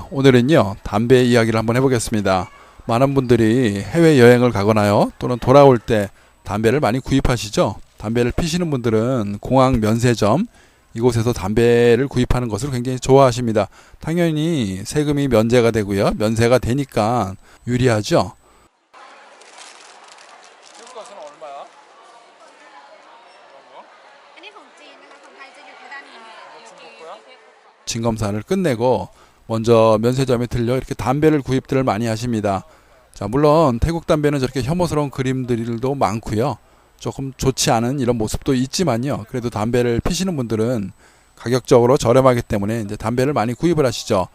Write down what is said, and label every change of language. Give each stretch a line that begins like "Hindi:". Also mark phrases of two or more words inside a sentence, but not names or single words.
Korean: 오늘은요 담배 이야기를 한번 해보겠습니다. 많은 분들이 해외여행을 가거나요 또는 돌아올 때 담배를 많이 구입하시죠. 담배를 피시는 분들은 공항 면세점 이곳에서 담배를 구입하는 것을 굉장히 좋아하십니다. 당연히 세금이 면제가 되고요, 면세가 되니까 유리하죠. 태국 가서는 얼마야?
Thai: อันนี้ของจีนนะคะของไทยจะอยู่เพดานนี้
Korean: 진검사를 끝내고 먼저 면세점에 들려 이렇게 담배를 구입들을 많이 하십니다. 자, 물론 태국 담배는 저렇게 혐오스러운 그림들도 많고요. 조금 좋지 않은 이런 모습도 있지만요. 그래도 담배를 피시는 분들은 가격적으로 저렴하기 때문에 이제 담배를 많이 구입을 하시죠.